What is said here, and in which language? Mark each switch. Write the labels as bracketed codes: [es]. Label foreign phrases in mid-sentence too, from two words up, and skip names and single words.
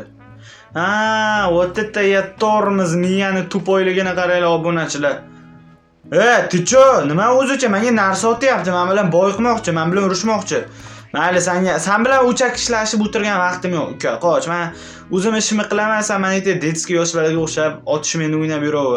[uz] Ha, [ru] вот это я [uz] tormoz miyani tupoyligini qaranglar obunachilar. Ticho, nima o'zicha menga narsa otyapti, men bilan boyiqmoqchi, men bilan urushmoqchi. Mayli, sen bilan o'chak ishlashib o'tirgan vaqtim yo'q, uka. Qoch, men o'zim ishimni qilaman, sen meni detskiy yoshlarga o'xshab otishmeni o'ynab yuraver.